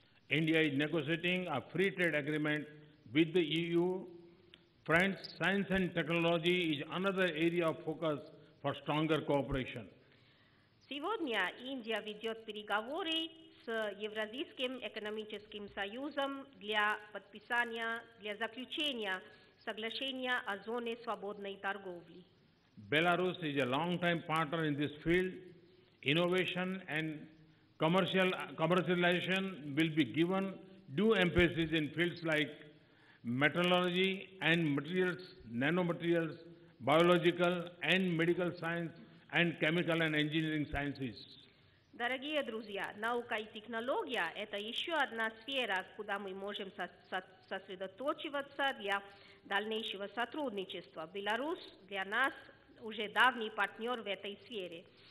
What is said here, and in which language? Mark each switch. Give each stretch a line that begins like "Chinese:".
English: India is negotiating a free trade agreement with the EU. Friends, science and technology is another area of focus for stronger cooperation.
Russian: Сегодня Индия ведет переговоры с Евразийским экономическим союзом для подписания, для заключения соглашения о зоне свободной торговли.
English: Belarus is a long-time partner in this field. Innovation and commercialization will be given due emphasis in fields like metallurgy and materials, nanomaterials, biological and medical science, and chemical and engineering sciences.
Russian: Дорогие друзья, наука и технология – это еще одна сфера, куда мы можем сосредоточиваться для дальнейшего сотрудничества. Беларусь для нас уже давний партнер в этой сфере.